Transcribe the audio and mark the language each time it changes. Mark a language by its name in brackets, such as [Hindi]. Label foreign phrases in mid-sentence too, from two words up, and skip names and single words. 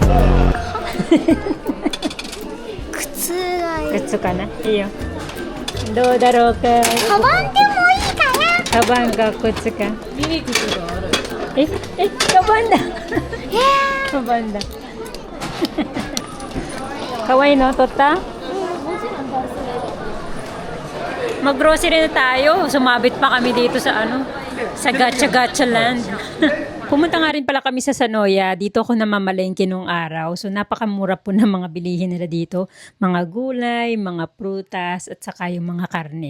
[Japanese] 靴がいい靴かな。いいよ。どうだろうか。カバンでもいいかなカバンか靴か。ミニ靴がある。カバンだ。カバンだ。かわいいの取った [Filipino] ？Mag-grocery na tayo. Sumabit pa kami dito sa sa Gacha Land. Pumunta nga rin pala kami sa Sanoya. Dito ako namamalengke nung araw. So napakamura po ng mga bilihin nila dito. Mga gulay, mga prutas, at saka yung mga karne.